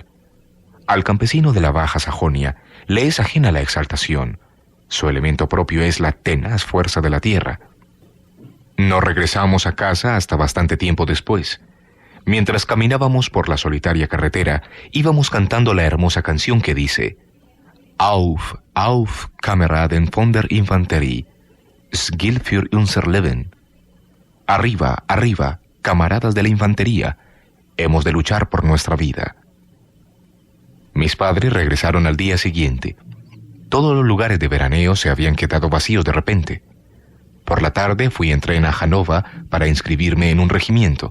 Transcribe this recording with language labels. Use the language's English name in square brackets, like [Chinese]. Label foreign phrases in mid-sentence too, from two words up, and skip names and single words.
[Spanish] Al campesino de la Baja Sajonia le es ajena la exaltación. Su elemento propio es la tenaz fuerza de la tierra. No regresamos a casa hasta bastante tiempo después. Mientras caminábamos por la solitaria carretera, íbamos cantando la hermosa canción que dice: [German] «Auf, auf, Kameraden von der Infanterie, es gilt für unser Leben». [Spanish] Arriba, arriba, camaradas de la infantería, hemos de luchar por nuestra vida. Mis padres regresaron al día siguiente. Todos los lugares de veraneo se habían quedado vacíos de repente. Por la tarde fui en tren a Hannover para inscribirme en un regimiento.